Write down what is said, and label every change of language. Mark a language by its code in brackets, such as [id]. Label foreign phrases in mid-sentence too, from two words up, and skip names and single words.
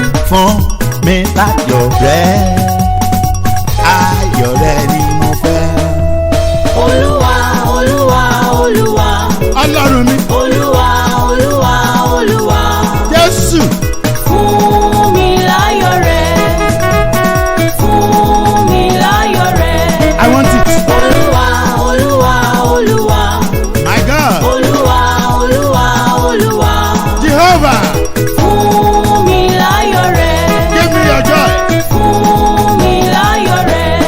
[yo] Fún mi láyọ̀ rẹ. Ayọ̀ rẹ ni mo fẹ́. Olúwa, Olúwa, Olúwa. Ọlọ́run mi. Olúwa, Olúwa, Olúwa. Jésù. Fún mi láyọ̀ rẹ. Fún mi láyọ̀ rẹ. [en] I want it. [yo] Olúwa, Olúwa, Olúwa. [en] My God. [yo] Olúwa, Olúwa, Olúwa. Jehovah. Fún mi láyọ̀ rẹ. [en] Give me your joy. [yo] Fún mi láyọ̀ rẹ.